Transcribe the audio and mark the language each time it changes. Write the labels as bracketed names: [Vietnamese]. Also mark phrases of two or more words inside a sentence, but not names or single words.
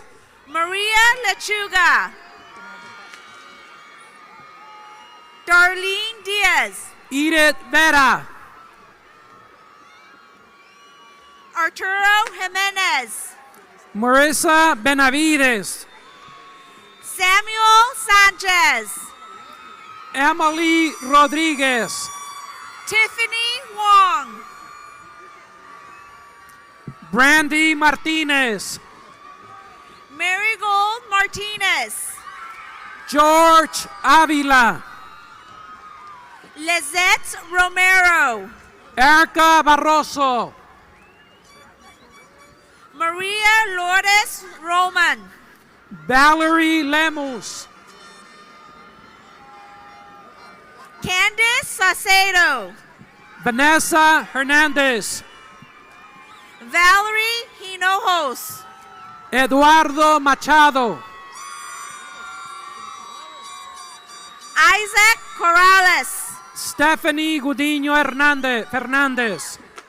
[Spanish] Maria Lechuga. Darlene Diaz. Edith Vera. Arturo Jimenez. Marissa Benavides. Samuel Sanchez. Emily Rodriguez. Tiffany Wong. Brandy Martinez. Marigold Martinez. George Avila. Lizette Romero. Erica Barroso. Maria Lourdes Roman. Valerie Lemus. Candice Sacedo. Vanessa Hernandez. Valerie Hinojos. Eduardo Machado. Isaac Corrales. Stephanie Gudiño Fernández.